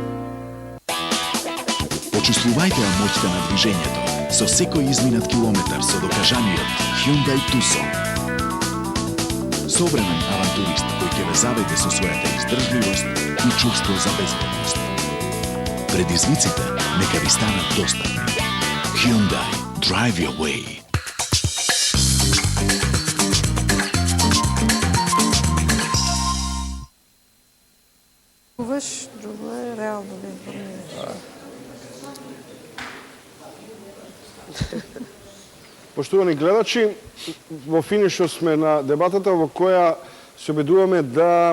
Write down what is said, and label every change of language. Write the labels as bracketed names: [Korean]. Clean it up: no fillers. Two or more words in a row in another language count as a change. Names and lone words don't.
[Macedonian] Почувствувајте ја моќта на движењето со секој изминат километар со докажаниот Hyundai Tucson. Современ авантурист кој ќе ве заведе со својата издржливост и чувство за безбедност. Предизвиците нека ви станат достапни. [English] Hyundai, drive your way. [Macedonian] Друго е реално да информираш. Поштовани гледачи, во финишот сме на дебатата во која се обидуваме да